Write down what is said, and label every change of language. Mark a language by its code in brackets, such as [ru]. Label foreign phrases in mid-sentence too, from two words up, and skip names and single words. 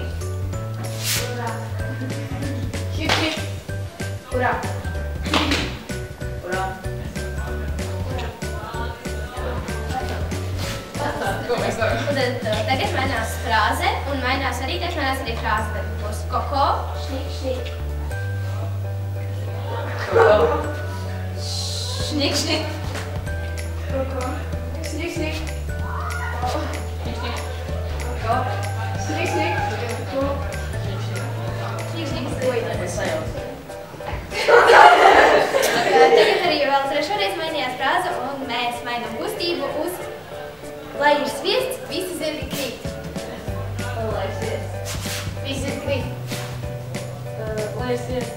[lv] Urā. Hip, hip. Urā. Urā. Ko mēs darām? Un tad tagad mainās frāze, un mainās arī frāze. Tad būs koko, šnik, šnik. Koko. Šnik, šnik. Koko. Šnik, šnik. Koko. Šnik, šnik. Koko. Šnik, šnik. Es sajaucu. Tagad arī vēl trešoreiz mainījās frāze, un mēs mainām kustību uz lai ir sviests, visi zemi krīt. Lai ir sviests. Visi zemi krīt. Lai ir sviests.